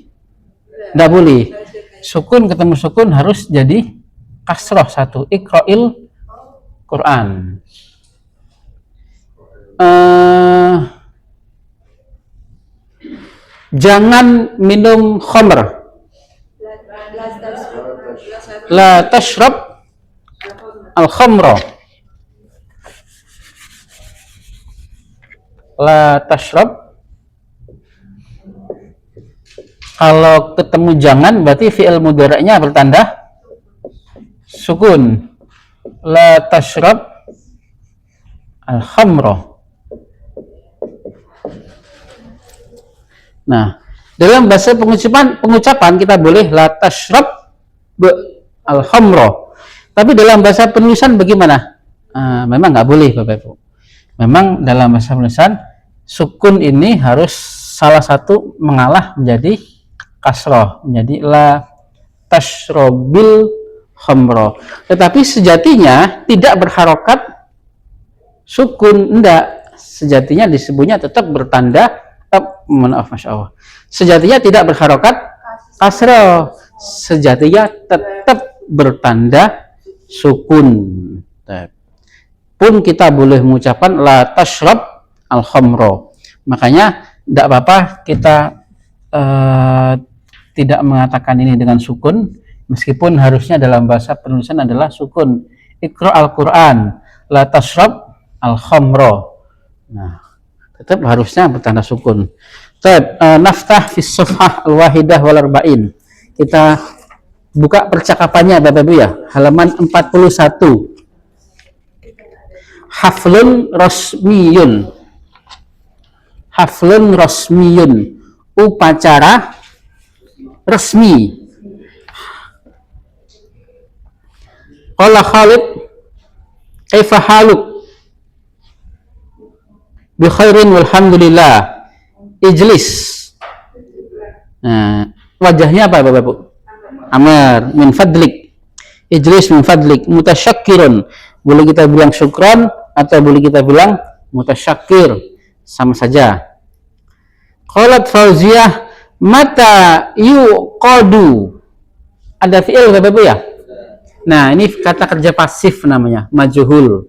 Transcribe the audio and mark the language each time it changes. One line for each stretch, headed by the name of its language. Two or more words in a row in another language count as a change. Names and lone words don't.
Indonesian: Tidak boleh. Sukun ketemu sukun harus jadi kasroh satu.
Arabic: اقرإ القرآن.
Indonesian: Jangan minum khamr.
Arabic: لا تشرب الخمر. لا تشرب.
Indonesian: Kalau ketemu jangan berarti fi'il mudhari'nya bertanda sukun.
Arabic: لا تشرب الخمر.
Indonesian: Nah, dalam bahasa pengucapan kita boleh
Arabic: لا تشرب الخمر.
Indonesian: Tapi dalam bahasa penulisan bagaimana? Memang nggak boleh Bapak Ibu. Memang dalam bahasa penulisan sukun ini harus salah satu mengalah menjadi kasroh, menjadi
Arabic: لا تشربِ الخمر.
Indonesian: Tetapi sejatinya tidak berharokat sukun, enggak. Sejatinya disebutnya tetap bertanda maaf, Masya Allah. Sejatinya tidak berharokat kasroh. Sejatinya tetap bertanda sukun. Pun kita boleh mengucapkan
Arabic: لا تشرب الخمر.
Indonesian: Makanya tidak apa-apa kita tidak mengatakan ini dengan sukun, meskipun harusnya dalam bahasa penulisan adalah sukun.
Arabic: اقرأ القرآن, لا تشرب الخمر.
Indonesian: Nah, tetap harusnya bertanda sukun.
Arabic: نفتح في الصفحة الحادية والأربعين.
Indonesian: Kita buka percakapannya Bapak Ibu ya, halaman 41.
Arabic: حفل رسمي. حفل رسمي.
Indonesian: Upacara resmi.
Arabic: قال خالد، كيف حالك? بخير والحمد لله. Ijlis.
Indonesian: Nah, wajahnya apa Bapak Ibu?
Arabic: أمر، من فضلك. اجلس من فضلك. Mutasyakirun.
Indonesian: Boleh kita bilang syukran atau boleh kita bilang mutasyakir. Sama saja.
Arabic: قالت فوزية، متى يقاد.
Indonesian: Ada fi'il Bapak Ibu ya? Nah, ini kata kerja pasif namanya, majhul.